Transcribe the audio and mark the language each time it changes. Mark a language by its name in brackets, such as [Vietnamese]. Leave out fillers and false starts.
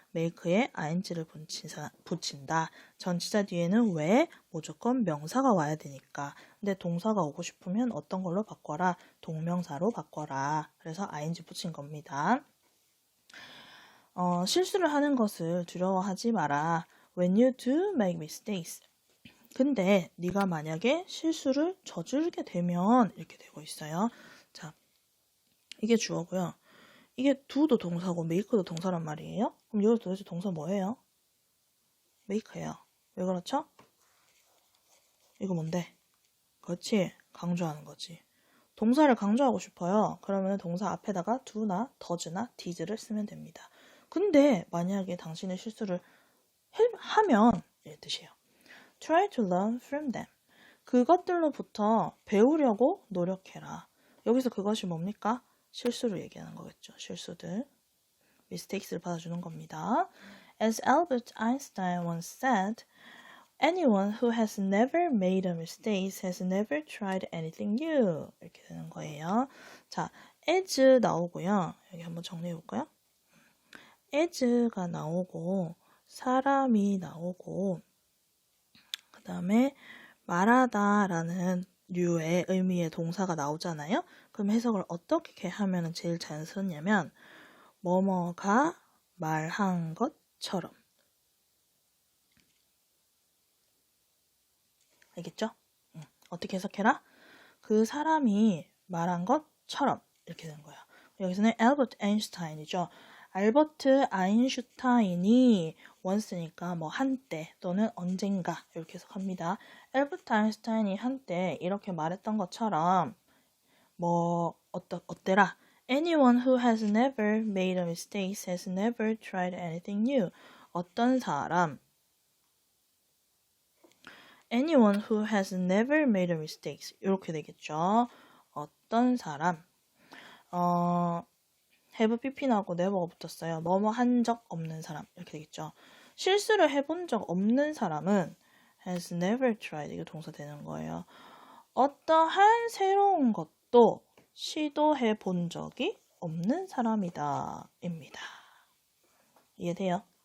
[Korean] make에 ing를 붙인다. 전치사 뒤에는 왜? 무조건 명사가 와야 되니까. 근데 동사가 오고 싶으면 어떤 걸로 바꿔라? 동명사로 바꿔라. 그래서 ing 붙인 겁니다. 실수를 하는 것을 두려워하지 마라. [English] When you do make mistakes. [Korean] 근데 네가 만약에 실수를 저지르게 되면 이렇게 되고 있어요. 자, 이게 주어고요. 이게 do도 동사고 make도 동사란 말이에요. 그럼 여기 도대체 동사 뭐예요? make예요. 왜 그렇죠? 이거 뭔데? 그렇지. 강조하는 거지. 동사를 강조하고 싶어요. 그러면 동사 앞에다가 do나 does나 did를 쓰면 됩니다. 근데 만약에 당신의 실수를 하면 이 뜻이에요. [English] Try to learn from them. [Korean] 그것들로부터 배우려고 노력해라. 여기서 그것이 뭡니까? 실수를 얘기하는 거겠죠. 실수들. mistakes를 받아주는 겁니다. [English] As Albert Einstein once said, anyone who has never made a mistake has never tried anything new. [Korean] 이렇게 되는 거예요. 자, as 나오고요. 여기 한번 정리해 볼까요? as가 나오고 사람이 나오고 그 다음에 말하다라는 류의 의미의 동사가 나오잖아요. 그럼 해석을 어떻게 하면 제일 자연스럽냐면 뭐뭐가 말한 것처럼. 알겠죠? 어떻게 해석해라? 그 사람이 말한 것처럼 이렇게 되는 거예요. 여기서는 알버트 아인슈타인이죠. 알버트 아인슈타인이 once니까 뭐 한때 또는 언젠가 이렇게 해석합니다. 알버트 아인슈타인이 한때 이렇게 말했던 것처럼 뭐 어때라? [English] Anyone who has never made a mistake has never tried anything new. [Korean] 어떤 사람 [English] Anyone who has never made a mistake [Korean] 이렇게 되겠죠. 어떤 사람 [English] have pp [Korean] 나고 never가 붙었어요. 뭐뭐 한 적 없는 사람 이렇게 되겠죠. 실수를 해본 적 없는 사람은 [English] has never tried [Korean] 이게 동사 되는 거예요. 어떠한 새로운 것도 시도해 본 적이 없는 사람이다 입니다. 이해돼요?